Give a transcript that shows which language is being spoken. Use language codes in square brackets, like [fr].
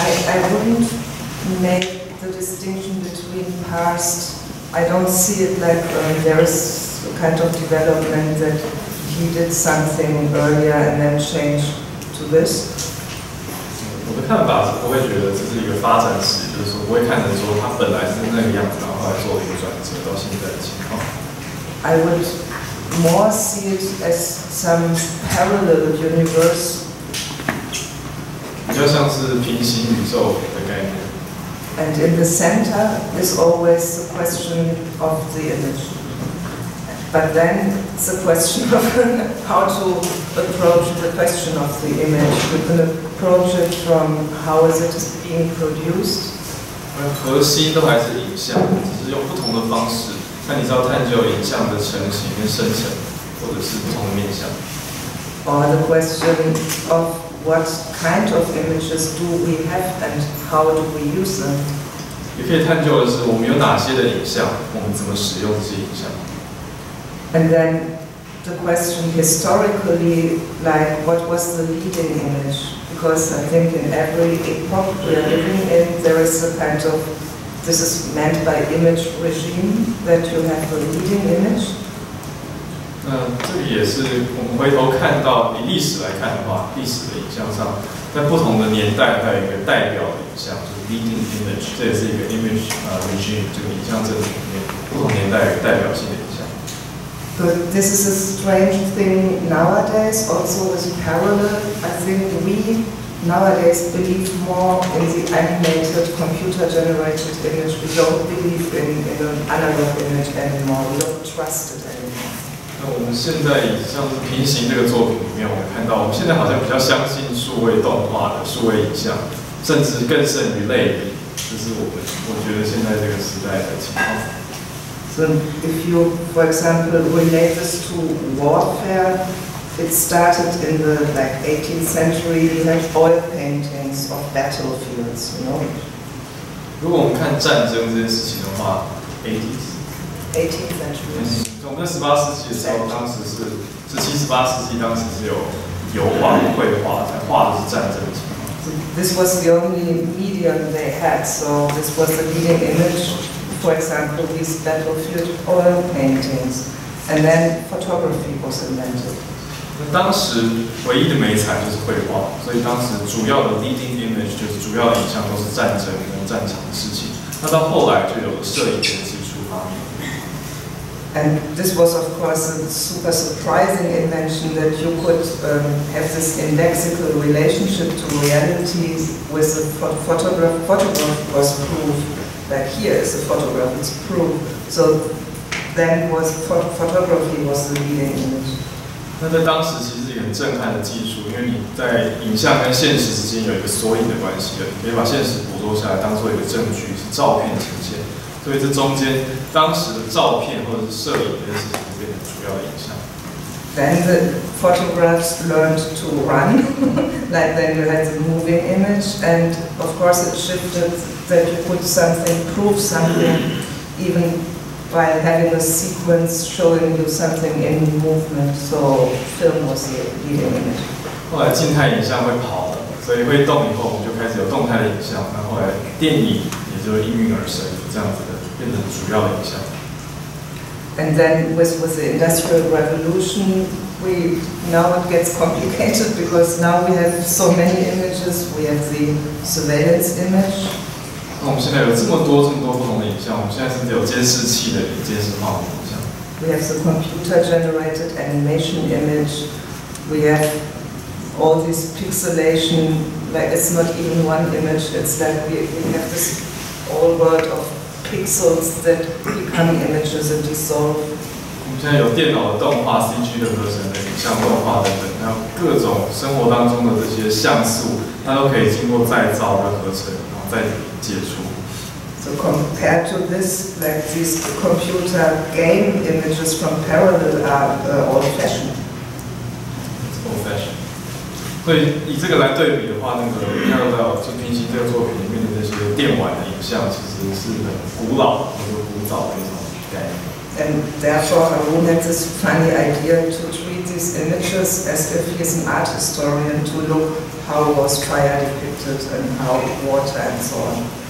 [en] I wouldn't make the distinction between past. I don't see it like there is a kind of development that he did something earlier and then changed to this. [zh] 我的看法是不会觉得这是一个发展史，就是说不会看成说它本来是那个样子，然后后来做了一个转折到现在的情况。 [en] I would more see it as some parallel universe. [zh] 比较像是平行宇宙的概念。 [en] And in the center is always the question of the image. But then it's a question of how to approach the question of the image. We can approach it from how is it being produced. [zh] 核心都还是影像，只是用不同的方式。看你是要探究影像的成型跟生成，或者是不同的面向。 [en] Or the question of what kind of images do we have and how do we use them. [zh] 也可以探究的是，我们有哪些的影像，我们怎么使用这些影像。 [en] And then the question historically, like what was the leading image? Because I think in every epoch we are living in, there is a kind of, this is meant by image regime, that you have a leading image. [zh] 这个也是我们回头看到，以历史来看的话，历史的影像上，在不同的年代它有一个代表的影像，就是 leading image， 这也是一个 image regime 这个影像政体里面不同年代有代表性的影像。 [en] But this is a strange thing nowadays, also as parallel. I think we nowadays believe more in the animated, computer-generated image. We don't believe in an analog image anymore. We don't trust it anymore. [zh] 那我们现在以像是平行这个作品里面，我们看到我们现在好像比较相信数位动画的数位影像，甚至更胜于类比，这是我觉得现在这个时代的情况。 [en] So if you, for example, relate this to warfare, it started in the 18th century. We had oil paintings of battlefields, you know. [zh] 如果我们看战争这件事情的话 [en] 18th century. [zh] 我们在18世纪的时候，当时是17、18世纪，当时是有油画、绘画，画的是战争的情况。 [en] This was the only medium they had, so this was the leading image. For example, these battlefield oil paintings, and then photography was invented. [zh] 那当时唯一的媒材就是绘画，所以当时主要的 leading image 就是主要的影像都是战争跟战场的事情。那到后来就有了摄影的技术发明。 [en] And this was, of course, a super surprising invention that you could have this indexical relationship to reality with a photograph. Photograph was proof. Like here is a photograph, it's proof. So then photography was the leading image. [zh] 那在当时其实是一个很震撼的技术，因为你在影像跟现实之间有一个缩影的关系的，你可以把现实捕捉下来当做一个证据，是照片呈现。所以这中间当时的照片或者是摄影这件事情变成主要的影像。 [en] Then the photographs learned to run, like then you had the moving image, and of course it shifted that you could prove something, even by having a sequence showing you something in movement. So film was the leading image. [zh] 后来静态影像会跑的，所以会动以后，我们就开始有动态的影像。那后来电影也就应运而生，这样子的变成主要的影像。 [en] And then with the Industrial Revolution, now it gets complicated because now we have so many images. We have the surveillance image. [zh] 那我们现在有这么多不同的影像，我们现在甚至有监视器的监视化的影像。 [en] We have the computer-generated animation image. We have all this pixelation. Like it's not even one image. It's like we have this whole world of pixels that become images and dissolve. [zh] 我们现在有电脑的动画、CG 的合成的影像动画等等，还有各种生活当中的这些像素，它都可以经过再造跟合成，然后再解除。 [en] So compared to this, like these computer game images from parallel are old-fashioned. Old-fashioned. [zh] 所以以这个来对比的话，那个看到就平行这个作品里面的这些电玩的影像，其实是很古老或者古早的一种概念。 [en] And therefore, Arun had this funny idea to treat these images as if he's an art historian, to look how was fire depicted and how water and so on.